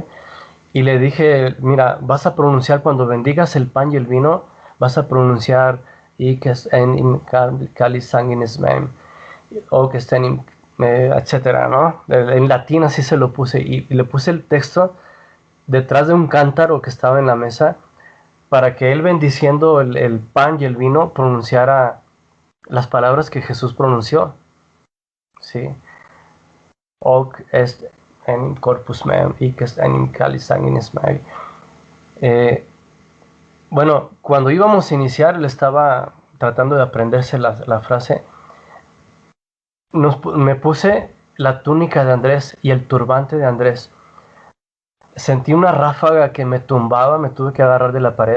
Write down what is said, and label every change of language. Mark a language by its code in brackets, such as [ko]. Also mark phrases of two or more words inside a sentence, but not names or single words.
[es] Y le dije, mira, vas a pronunciar cuando bendigas el pan y el vino, vas a pronunciar y que en [la] cáliz sanguinis mem, [es] o que estén, etcétera, ¿no? En latín así se lo puse y le puse el texto detrás de un cántaro que estaba en la mesa para que él, bendiciendo el pan y el vino, pronunciara las palabras que Jesús pronunció, ¿sí? [la] Hoc est enim corpus meum, hic est enim calis sanguinis mei. [es] Bueno, cuando íbamos a iniciar, él estaba tratando de aprenderse la frase. Me puse la túnica de Andrés y el turbante de Andrés. Sentí una ráfaga que me tumbaba, me tuve que agarrar de la pared.